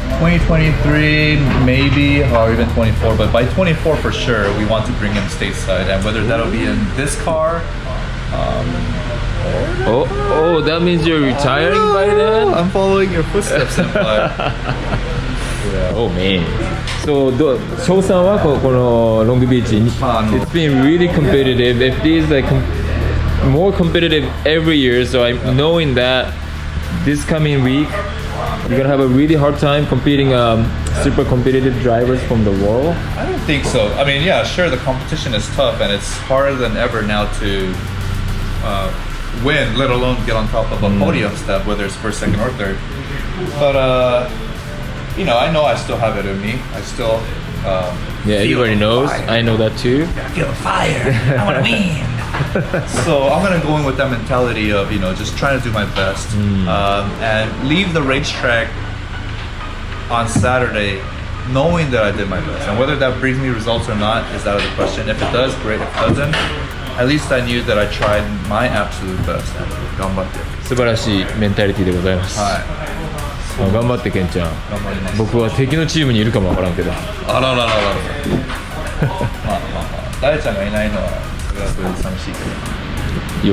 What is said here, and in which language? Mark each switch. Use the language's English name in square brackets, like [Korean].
[English] 2023 maybe, or even 24, but by 24 for sure we want to bring him stateside, and whether that'll be in this car Oh, that means you're retiring by then? I'm following your footsteps in life. Oh man. So, [Japanese] 翔さんはこのロングビーチに [English] It's been really competitive. If this is like more competitive every year, so I'm knowing that this coming week you're gonna have a really hard time competing super competitive drivers from the world. I don't think so. I mean, yeah, sure, the competition is tough and it's harder than ever now to win, let alone get on top of a podium step, whether it's first, second, or third. But you know I still have it in me. I still Yeah, everybody knows. Fire. I know that too. I feel the fire. I want to win. So I'm gonna go in with that mentality of just trying to do my best and leave the racetrack on Saturday knowing that I did my best. And whether that brings me results or not is out of the question. If it does, great. If it doesn't, at least I knew that I tried my absolute best. [Japanese] 頑張って。素晴らしいメンタリティでございます。はい。頑張ってケンちゃん。頑張ります。僕は敵のチームにいるかもわからんけど。あららららら。まあまあまあ、大ちゃんがいないのはそれはそれで寂しいけど。